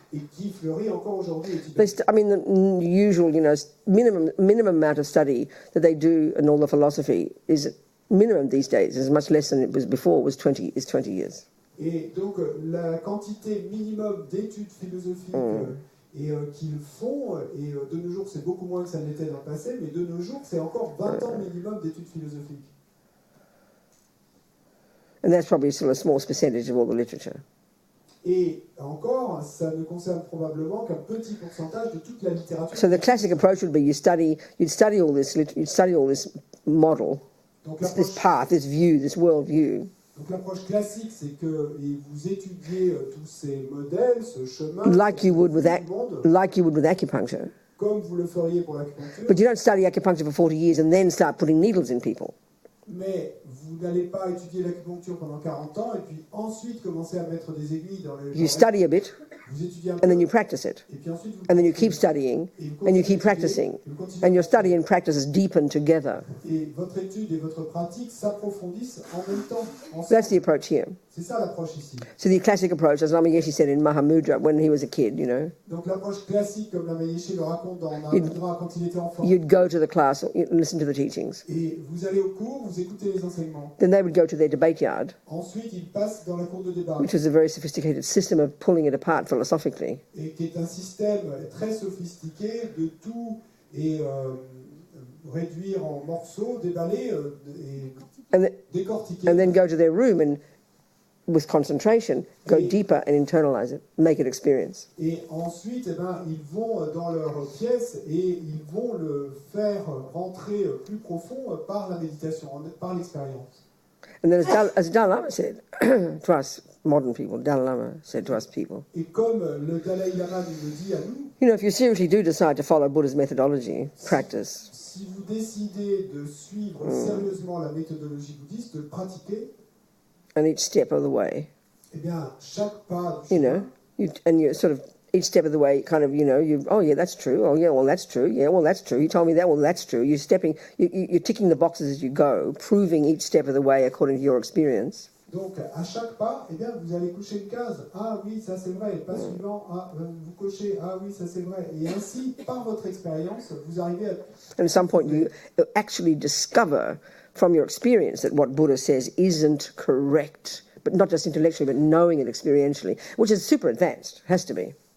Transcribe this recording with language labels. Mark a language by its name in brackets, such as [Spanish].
[French] Et qui fleurit encore aujourd'hui au Tibet. [English] I mean, the usual, minimum amount of study that they do in all the philosophy is minimum these days, is much less than it was before. Was 20 years. [French] Et donc la quantité minimum d'études philosophiques qu'ils font, et de nos jours c'est beaucoup moins que ça n'était dans le passé, mais de nos jours c'est encore 20 ans minimum d'études philosophiques. [English] And that's probably still a small percentage of all the literature. [French] Et encore, ça ne concerne probablement qu'un petit pourcentage de toute la littérature. [English] So the classic approach would be you'd study all this model, [French] Donc, [English] this path, this view, this world view. [French] Donc l'approche classique, c'est que vous étudiez tous ces modèles, ce chemin, [English] like you would with acupuncture. [French] Comme vous le feriez pour l'acupuncture. [English] But you don't study acupuncture for 40 years and then start putting needles in people. [French] Mais vous n'allez pas étudier l'acupuncture pendant 40 ans et puis ensuite commencer à mettre des aiguilles dans les... [English] You study a bit, [French] vous étudiez un peu, [English] and then you practice it. [French] Et puis ensuite vous [English] and then you keep studying, and you keep practicing. And your study and practices deepen together. [French] Et votre étude et votre pratique s'approfondissent en même temps. [English] That's the approach here. [French] C'est ça l'approche ici. [English] So the classic approach, as Lama Yeshe said in Mahamudra when he was a kid, [French] Donc l'approche classique, comme Lama Yeshe le raconte dans Mahamudra quand il était enfant. [English] You'd go to the class, listen to the teachings. [French] Et vous allez au cours, vous écoutez les enseignements. [English] Then they would go to their debate yard. [French] Ensuite, ils passent dans la cour de débat. [English] Which was a very sophisticated system of pulling it apart philosophically. [French] Et qui est un système très sophistiqué de tout et réduire en morceaux, déballer et décortiquer. [English] And then go to their room and, with concentration, go deeper and internalize it, make it experience. [French] Et ensuite, ils vont dans leur pièce et ils vont le faire rentrer plus profond par la méditation, par l'expérience. [English] And then as Dalai Lama said to us modern people, Dalai Lama said to us people, [French] et comme le Dalai Lama nous le dit à nous, [English] if you seriously do decide to follow Buddha's methodology, practice. [French] Si vous décidez de suivre sérieusement la méthodologie bouddhiste, de pratiquer, [English] and each step of the way, [French] eh bien, chaque pas du chemin, [English] you sort of each step of the way, kind of, oh yeah, that's true. Oh yeah, well that's true. Yeah, well that's true. You told me that. Well, that's true. You're ticking the boxes as you go, proving each step of the way according to your experience. [French] Donc, à chaque pas, eh bien, vous allez cocher une case. Ah oui, ça c'est vrai. Pas suivant. Ah, vous cochez. Ah oui, ça c'est vrai. Et ainsi, par votre expérience, vous arrivez à... [English] And at some point, you actually discover from your experience that what Buddha says isn't correct, but not just intellectually, but knowing it experientially, which is super advanced, has to be.